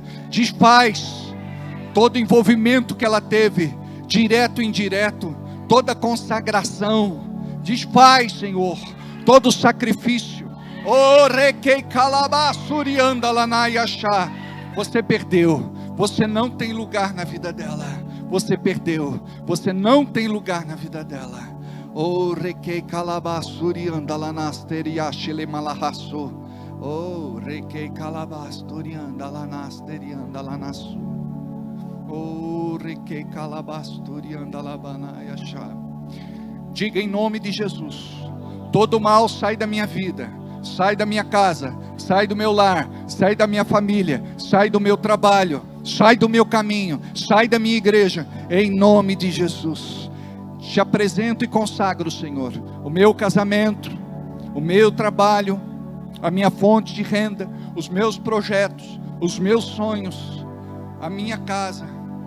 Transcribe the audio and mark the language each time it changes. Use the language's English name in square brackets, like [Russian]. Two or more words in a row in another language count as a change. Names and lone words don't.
[Portuguese] Desfaz todo o envolvimento que ela teve, direto e indireto, toda a consagração. Desfaz, Senhor, todo o sacrifício. Você perdeu, você não tem lugar na vida dela. Você perdeu, você não tem lugar na vida dela. Oh, requei calabasuri andalanasteri achele malahasso. Oh, requei calabasturi andalanasteri andalanasu. Oh, requei calabasturi andalabanayachá. Diga em nome de Jesus: todo mal sai da minha vida, sai da minha casa, sai do meu lar, sai da minha família, sai do meu trabalho, sai do meu caminho, sai da minha igreja, em nome de Jesus. Te apresento e consagro, Senhor, o meu casamento, o meu trabalho, a minha fonte de renda, os meus projetos, os meus sonhos, a minha casa.